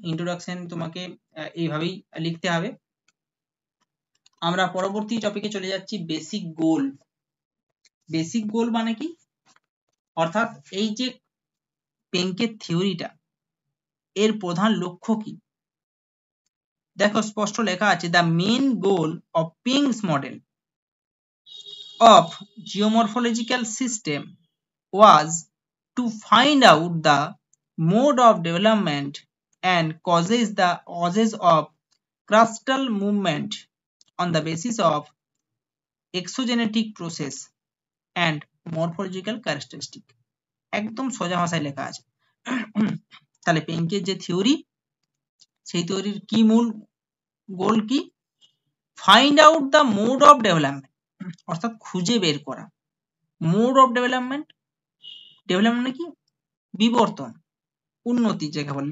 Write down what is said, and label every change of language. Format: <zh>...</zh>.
<bn>Introduction তোমাকে এইভাবেই লিখতে হবে। আমরা পরবর্তী টপিকে চলে যাচ্ছি বেসিক গোল। বেসিক গোল মানে কি, অর্থাৎ এই যে পেঙ্কের থিওরিটা এর প্রধান লক্ষ্য কি। দেখো স্পষ্ট লেখা আছে,</bn> <en>The main goal of Penck's model of geomorphological system was to find out the mode of development and causes of crustal movement on the basis of exogenetic process and morphological characteristic।</en> <bn>একদম সোজা ভাষায় লেখা আছে। তাহলে পেঙ্কের যে থিওরি, সেই থিওরির কি মূল গোল কি,</bn> <en>find out the mode of development,</en> <bn>অর্থাৎ খুঁজে বের করা। মোড অফ ডেভেলপমেন্ট মানে কি, বিবর্তন, উন্নতি যাকে বলে।</bn>